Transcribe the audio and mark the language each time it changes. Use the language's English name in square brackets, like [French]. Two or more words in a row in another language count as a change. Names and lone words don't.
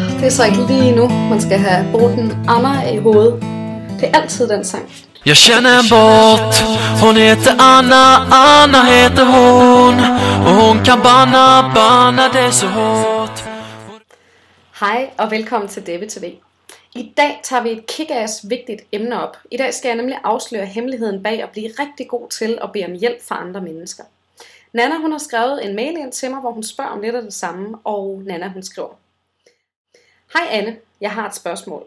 [Danish] er så ikke lige nu, man skal have Borten Anna i hovedet. Det er altid den sang. [Swedish] Jag känner en båt, hon heter Anna, Anna heter hon. Och hon kan banna det så hårt. [Danish] Hej og velkommen til Debbie TV. I dag tager vi et kick-ass vigtigt emne op. I dag skal jeg nemlig afsløre hemmeligheden bag at blive rigtig god til at bede om hjælp fra andre mennesker. Nana hun har skrevet en mail ind til mig, hvor hun spørger om lidt af det samme, og Nana hun skriver: Hej Anne, jeg har et spørgsmål.